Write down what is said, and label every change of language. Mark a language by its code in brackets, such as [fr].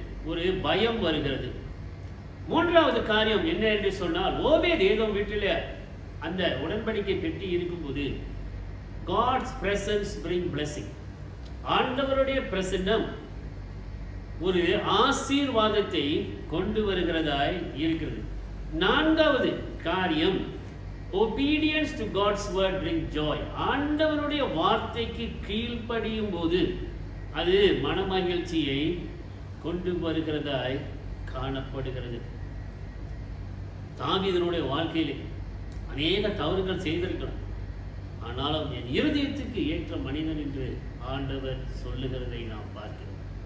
[ta] ஒரு பயம் வருகிறது. மூன்றாவது காரியம் என்ன என்று சொன்னால், ஓபேத் ஏதோம் வீட்டில் அந்த உடன்படிக்கை பெட்டி இருக்கும்போது [en] God's presence bring blessing. [ta] ஆண்டவருடைய பிரசன்னம் ஒரு ஆசீர்வாதத்தை கொண்டு வருகிறதாய் இருக்கிறது. நான்காவது காரியம், [en] obedience to God's word bring joy. [ta] ஆண்டவருடைய வார்த்தைக்கு கீழ்ப்படியும் போது அது மனமகிழ்ச்சியை கொண்டு வருகிறதாய் காணப்படுகிறது. தாவீதனுடைய வாழ்க்கையிலே அநேக தவறுகள் செய்திருக்கலாம், ஆனாலும் என் இருதயத்துக்கு ஏற்ற மனிதன் என்று ஆண்டவர் சொல்லுகிறதை நாம் பார்க்கிறோம்.